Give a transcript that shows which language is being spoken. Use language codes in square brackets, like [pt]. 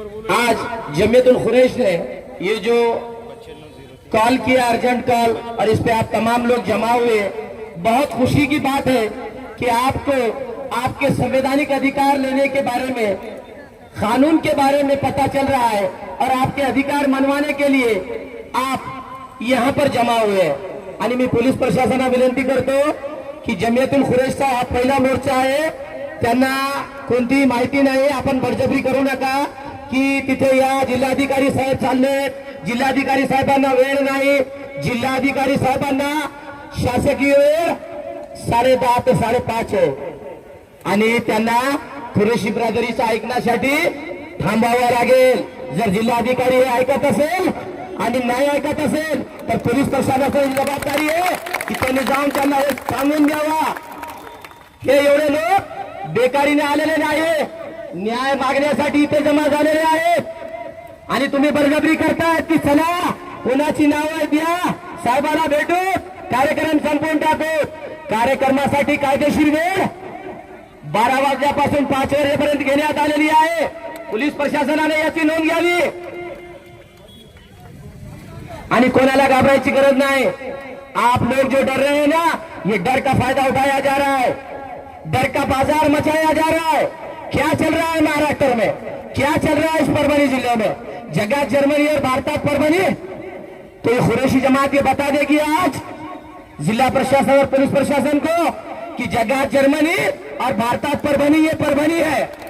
[hi] आज जमीयतुल खुरैश ने ये जो कॉल किया, अर्जेंट कॉल, और इस पे आप तमाम लोग जमा हुए, बहुत खुशी की बात है कि आपको आपके संवैधानिक अधिकार लेने के बारे में, कानून के बारे में पता चल रहा है और आपके अधिकार मनवाने के लिए आप यहाँ पर जमा हुए हैं। [mr] आणि मी पोलीस प्रशासनाला विनंती करतो की जमीयतुल खुरैशचा हा पहिला मोर्चा आहे, त्यांना कोणतीही माहिती नाही, आपण बळजबरी करू नका की तिथे या जिल्हाधिकारी साहेब चालले, जिल्हाधिकारी साहेबांना वेळ नाही, जिल्हाधिकारी साहेबांना शासकीय वेळ 10:30 ते 5:30 आहे आणि त्यांना खुरेशी ब्रादरीचं ऐकण्यासाठी थांबावं लागेल। जर जिल्हाधिकारी हे ऐकत असेल आणि नाही ऐकत असेल तर पोलीस प्रशासनाची जबाबदारी आहे की त्यांनी जाऊन त्यांना हे सांगून द्यावा। हे एवढे लोक बेकारीने आलेले नाही, न्याय मागण्यासाठी इथे जमा झालेले आहेत आणि तुम्ही बळजबरी करतायत की चला कोणाची नावं द्या, साहेबांना भेटू, कार्यक्रम संपवून टाकू। कार्यक्रमासाठी कायदेशीर वेळ 12 वाजल्यापासून 5 वाजेपर्यंत घेण्यात आलेली आहे। पोलीस प्रशासनाने याची नोंद घ्यावी आणि कोणाला घाबरायची गरज नहीं। [hi] आप लोग जो डर रहे हैं ना, ये डर का फायदा उठाया जा रहा है, डर का बाजार मचाया जा रहा है। क्या चल रहा है महाराष्ट्र में, क्या चल रहा है इस परभनी जिले में? जगह जर्मनी और भारतात परभनी, तो ये खुरैशी जमात ये बता देगी आज जिला प्रशासन और पुलिस प्रशासन को कि जगह जर्मनी और भारतात परभनी ये परभनी है।